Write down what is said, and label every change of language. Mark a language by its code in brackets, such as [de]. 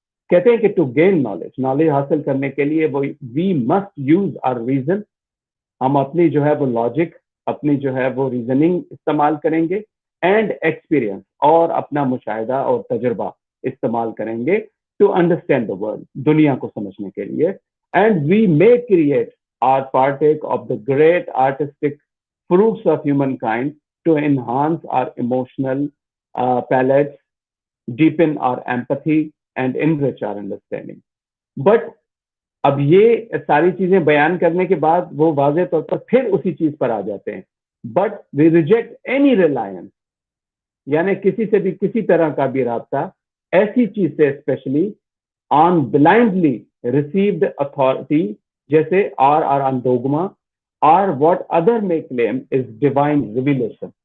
[ur] کہتے ہیں کہ [en] to gain knowledge [ur] حاصل کرنے کے لیے [en] We must use our reason. [ur] ہم اپنی جو ہے وہ لاجک, اپنی جو ہے وہ ریزننگ استعمال کریں گے, اینڈ ایکسپیرئنس, اور اپنا مشاہدہ اور تجربہ استعمال کریں گے [en] to understand the world, [ur] دنیا کو سمجھنے کے لیے. [en] And we may curate or partake of the great artistic fruits of humankind to enhance our emotional palettes, deepen our empathy and enrich our understanding. [ur] But اب یہ ساری چیزیں بیان کرنے کے بعد وہ واضح طور پر پھر اسی چیز پر آ جاتے ہیں. [en] but we reject any reliance, [ur] یعنی کسی سے بھی کسی طرح کا بھی رابطہ ایسی چیز سے, [en] Especially on blindly received authority, جیسے or dogma اور what other may claim is divine revelation.